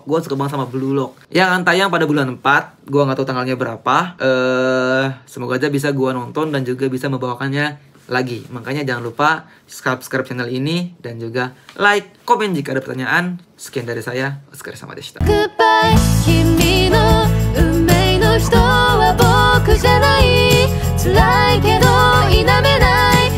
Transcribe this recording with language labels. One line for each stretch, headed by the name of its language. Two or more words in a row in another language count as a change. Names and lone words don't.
Indonesian: Gue suka banget sama Blue Lock. Yang akan tayang pada bulan 4, gue nggak tahu tanggalnya berapa. Semoga aja bisa gue nonton dan juga bisa membawakannya lagi. Makanya jangan lupa subscribe channel ini dan juga like, komen jika ada pertanyaan. Sekian dari saya, Oskar sama Deshita.
Japanese: Goodbye, 君の運命の人は僕じゃない。辛いけど否めない